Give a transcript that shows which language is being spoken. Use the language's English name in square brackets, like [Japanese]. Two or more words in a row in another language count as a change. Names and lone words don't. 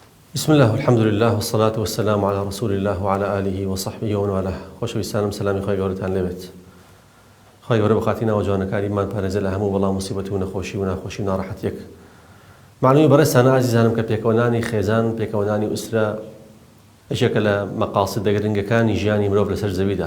[Arabic] بسم الله والحمد لله والصلاة والسلام على رسول الله وعلى آله وصحبه ومن والاه. [Central Kurdish] خۆشەویستانم سەلامی خۆی گەورەتان لێبێت. خۆی گەورە بەخاتینەوە جوانەکاریمان پارێزە لە هەموو بەڵام موسیبەت و نەخۆشی و ناخۆشی و ناڕەحەتیەک. معلومی بەڕێستانە ئازیزانم کە پێکەوەنانی خێزان، پێکەوەنانی ئوسرە یەکێکە لە مەقاسد گرنگەکانی ژیانی مرۆڤ لەسەر زەویدا.